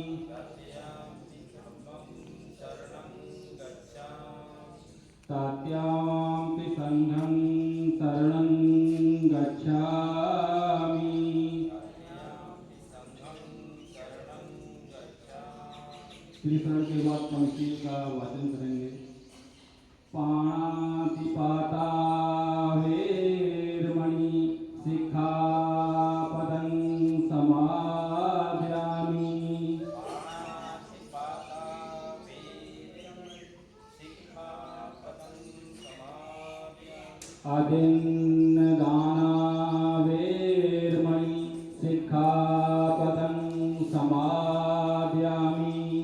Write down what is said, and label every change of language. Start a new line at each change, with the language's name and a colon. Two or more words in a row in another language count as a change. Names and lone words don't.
Pali: तृतीयंपि संघं शरणं गच्छामि।
Hindi: श्रीशरण के बाद पंचशील का वाचन करेंगे।
Pali: पाणातिपाता वेरमणि सिक्खापदं समादयामि। अदिन्नदाना वेरमणि सिक्खापदं समादयामि।